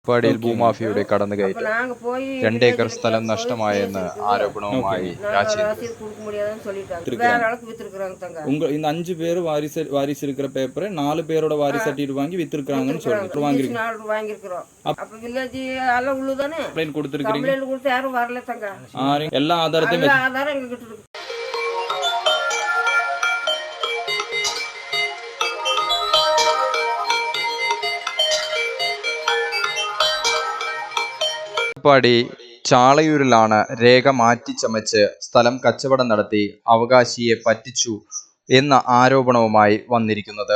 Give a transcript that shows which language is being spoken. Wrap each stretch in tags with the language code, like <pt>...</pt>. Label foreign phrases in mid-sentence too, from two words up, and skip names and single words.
<ml>പാടിയിൽ ഭൂമാഫിയയുടെ കടന്നുകയറ്റം 2 ഏക്കർ സ്ഥലം നഷ്ടമായെന്ന് ആരോപണവുമായി</ml> <ta>இந்த 5 பேர் வாரிசு இருக்கிற பேப்பரை 4 பேரோட வாரிசு சர்டிஃபிகேட் வாங்கி வித்துருக்காங்கன்னு சொல்லிட்டு வாங்கிருக்கிறோம். அப்ப வில்லேஜ் எல்லாம் உள்ளுதானே கம்ப்ளைன்ட் கொடுத்துருக்கீங்க? கம்ப்ளைன்ட் கொடுத்து யாரும் வரல தங்க. எல்லா ஆதாரத்தையும் எங்க கிட்ட இருக்கு.</ta> <ml>പാടി ചാളയൂരിലാണ് രേഖ മാറ്റിച്ചമച്ച് സ്ഥലം കച്ചവടം നടത്തി അവകാശിയെ പറ്റിച്ചു എന്ന ആരോപണവുമായി വന്നിരിക്കുന്നത്.</ml>